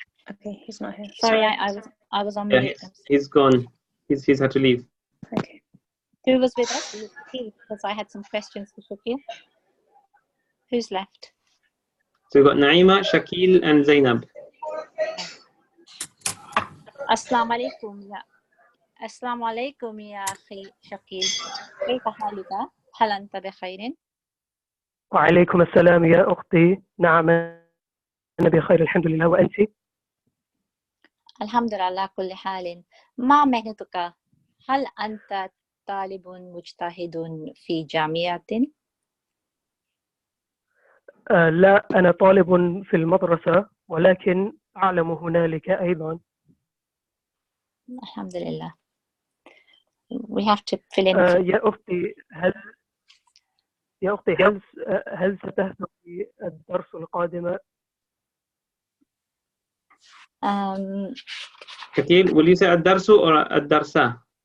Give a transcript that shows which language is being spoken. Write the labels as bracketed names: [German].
[English] Okay, he's not here. Sorry, I was on mute. He's gone. He's had to leave. Okay. Who was with us? Because I had some questions for Shakil. Who's left? So we've got Naima, Shakil, and Zainab. [Arabic] Assalamu alaikum. السلام عليكم يا أخي شكيل، كيف حالك؟ هل أنت بخير؟ وعليكم السلام يا أختي، نعم أنا بخير الحمد لله، وأنت؟ الحمد لله على كل حال. ما مهنتك؟ هل أنت طالب مجتهد في جامعة؟ لا، أنا طالب في المدرسة، ولكن أعلم هنالك أيضا. الحمد لله. [English] We have to fill in. [Arabic] يا أختي هل ستهدفي الدرس القادم؟ [English] Shakil, will you say الدرس or الدرسة?